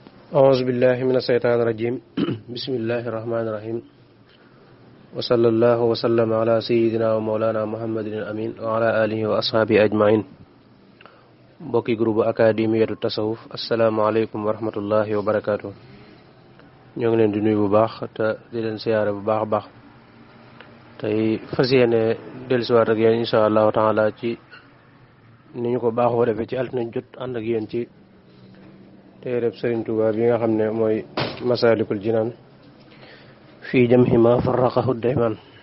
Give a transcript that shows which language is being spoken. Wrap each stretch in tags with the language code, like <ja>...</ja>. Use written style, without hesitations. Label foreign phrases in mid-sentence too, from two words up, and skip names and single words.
<ar>أعوذ بالله من الشيطان الرجيم بسم الله الرحمن الرحيم وصلى الله وسلم على سيدنا ومولانا محمد الأمين وعلى آله وأصحابه أجمعين</ar> <wo>bokki groupe académiyatu tasawuf</wo> <ar>السلام عليكم ورحمة الله وبركاته.</ar> <wo>ñoo ngi leen di nuyu bu baax te di leen siyaare bu baax a baax tey fas yéene dellusiwaat ak yéen</wo> <ar>إن شاء الله تعالى</ar> <wo>ci ni ñu ko baaxoo defee ci altine jot ànd ak yéen ci téereb Serigne Touba bi nga xam ne mooy Massalikul Jinaan</wo> <ar>في جمع ما فرقه دائما.</ar>